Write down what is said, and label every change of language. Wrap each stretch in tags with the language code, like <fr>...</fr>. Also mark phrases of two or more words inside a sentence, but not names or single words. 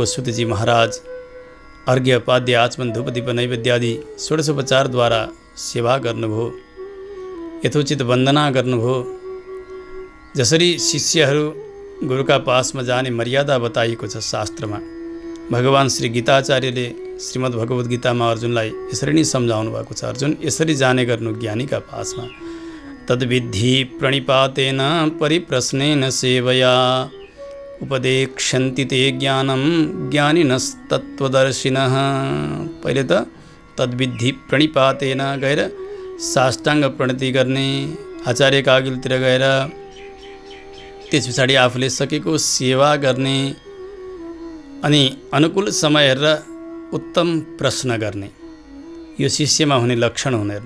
<ne>सुतजी महाराज अर्घ्य पाद्य आचमन धूप दीप नैवेद्यादि षोडशोपचारद्वारा सेवा गर्नुभयो, यथोचित वन्दना गर्नुभयो। जसरी शिष्यहरू गुरुका पासमा जाने मर्यादा बताइएको छ शास्त्रमा, भगवान श्री गीताचार्यले श्रीमद् भगवद् गीतामा अर्जुनलाई यसरी नै सम्झाउनु भएको छ। अर्जुन, यसरी जाने गर्नु ज्ञानीका पासमा।</ne> <sa>तद्विद्धि प्रणिपातेन परिप्रश्नेन सेवया, उपदेक्षन्ति ते ज्ञानम ज्ञानिनस्तत्त्वदर्शिनः।</sa> <ne>पहिले त</ne> <sa>तद्विद्धि प्रणिपातेन</sa> <ne>गएर साष्टाङ्ग प्रणति गर्ने, आचार्यका अघिल्तिर गएर त्यस पछाडि आफूले सकेको सेवा गर्ने, अनि अनुकूल समय हेरेर उत्तम प्रश्न गर्ने, यो शिष्यमा हुने लक्षण हुन हेर्नु।</ne>